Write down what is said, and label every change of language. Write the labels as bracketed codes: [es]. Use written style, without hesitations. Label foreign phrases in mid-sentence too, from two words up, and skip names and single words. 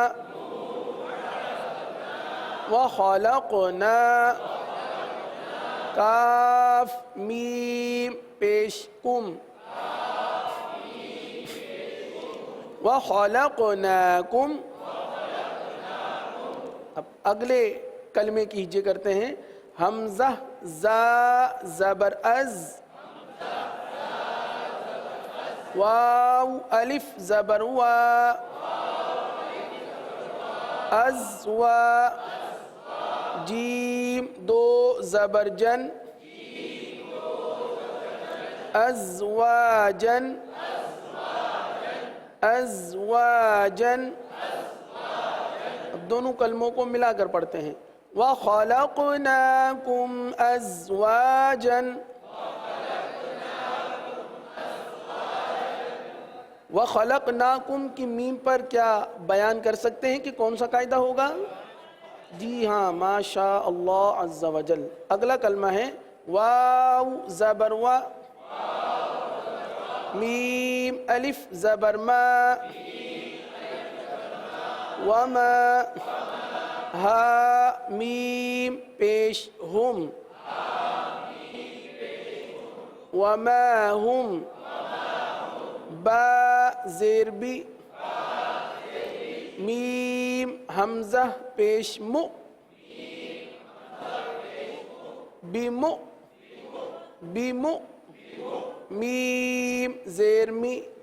[ur] و خلقنا کاف میم پیش کم وَخَلَقْنَاكُمْ اب اگلے کلمے کی ہجے کرتے ہیں حمزہ زا زبر از واو الف زبر وا از وا جیم دو زبر جن ازواجن ازواجن دونوں کلموں کو ملا کر پڑھتے ہیں [ar] وَخَلَقْنَاكُمْ أَزْوَاجًا [ur] وَخَلَقْنَاكُمْ کی میم پر کیا بیان کر سکتے ہیں کہ کون سا قاعدہ ہوگا؟ جی ہاں [ar] ماشاء اللہ عز و جل۔ [ur] اگلا کلمہ ہے واو زبر و میم الف زبر ما وما ہا میم پیش ہم وما ہم با زیر بی میم حمزہ پیش مو بیمو بیمو میم زیر می